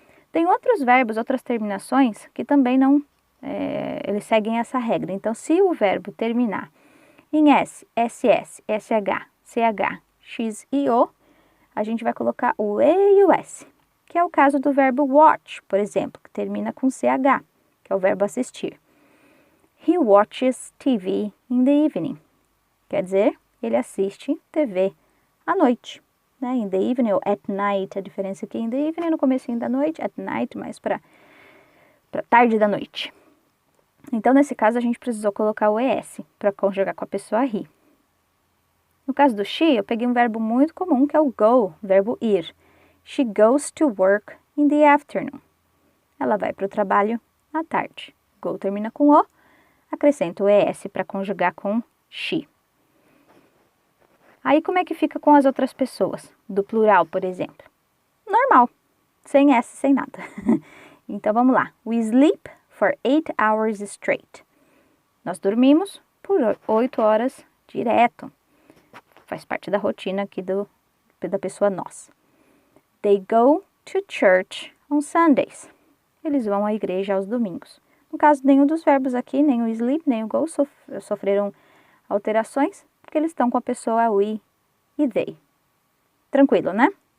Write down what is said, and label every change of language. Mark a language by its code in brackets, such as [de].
[pt] Tem outros verbos, outras terminações, que também não, eles seguem essa regra. Então, se o verbo terminar em S, SS, SH, CH, X e O, a gente vai colocar o E e o S, que é o caso do verbo watch, por exemplo, que termina com CH, que é o verbo assistir. [en] He watches TV in the evening. [pt] Quer dizer, ele assiste TV à noite. Né? [en] In the evening [pt] ou [en] at night, [pt] a diferença aqui in the evening no comecinho da noite, at night mais para tarde da noite. Então, nesse caso, a gente precisou colocar o ES para conjugar com a pessoa he. No caso do she, eu peguei um verbo muito comum, que é o go, verbo ir. [en] She goes to work in the afternoon. [pt] Ela vai para o trabalho à tarde. Go termina com O, acrescento o ES para conjugar com she. Aí, como é que fica com as outras pessoas? Do plural, por exemplo. Normal, sem S, sem nada. Então, vamos lá. [en] We sleep for 8 hours straight. [pt] Nós dormimos por 8 horas direto. Faz parte da rotina aqui da pessoa nós. [en] They go to church on Sundays. [pt] Eles vão à igreja aos domingos. No caso, nenhum dos verbos aqui, nem o sleep, nem o go, sofreram alterações, porque eles estão com a pessoa we e they. Tranquilo, né?